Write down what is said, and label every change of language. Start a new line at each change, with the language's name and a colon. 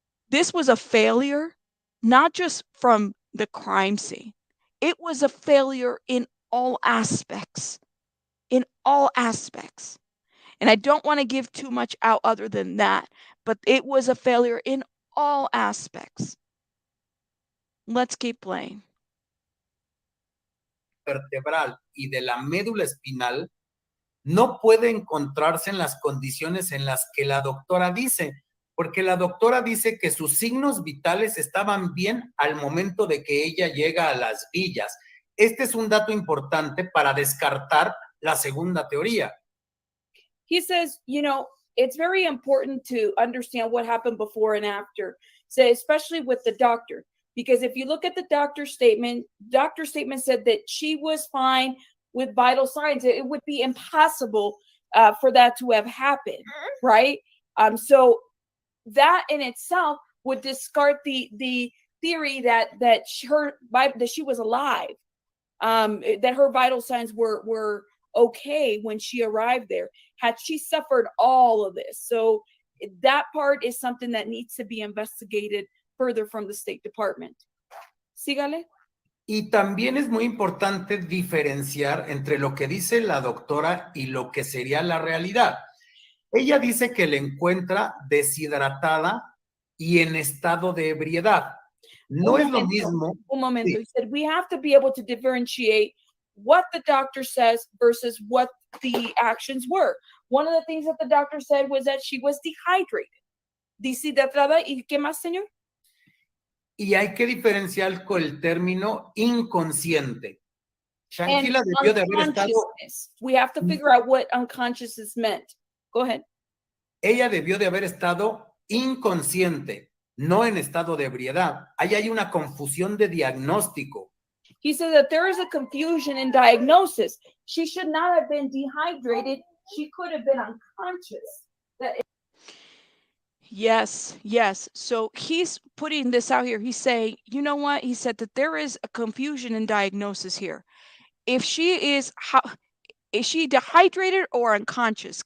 English: This was a failure, not just from the crime scene. It was a failure in all aspects. In all aspects. And I don't want to give too much out other than that, but it was a failure in all aspects. Let's keep playing.
Spanish: Vertebral y de la médula espinal no puede encontrarse en las condiciones en las que la doctora dice, porque la doctora dice que sus signos vitales estaban bien al momento de que ella llega a las villas. Este es un dato importante para descartar la segunda teoría.
English: He says, it's very important to understand what happened before and after, so especially with the doctor, because if you look at the doctor's statement said that she was fine with vital signs. It would be impossible for that to have happened, right? So that in itself would discard the theory that she was alive, that her vital signs were okay when she arrived there. Had she suffered all of this? So that part is something that needs to be investigated further from the State Department.
Spanish: Sígale. Y también es muy importante diferenciar entre lo que dice la doctora y lo que sería la realidad. Ella dice que la encuentra deshidratada y en estado de ebriedad. No es lo mismo. Un momento. Sí.
English: He said we have to be able to differentiate what the doctor says versus what the actions were. One of the things that the doctor said was that she was dehydrated.
Spanish: Deshidratada. ¿Y qué más, señor? Y hay que diferenciar con el término inconsciente. Shanquella debió de haber estado...
English: We have to figure out what unconsciousness meant. Go ahead.
Spanish: Ella debió de haber estado inconsciente, no en estado de ebriedad. Ahí hay una confusión de diagnóstico.
English: He said that there is a confusion in diagnosis. She should not have been dehydrated. She could have been unconscious. Yes. So he's putting this out here. He's saying, you know what? He said that there is a confusion in diagnosis here. If she is she dehydrated or unconscious?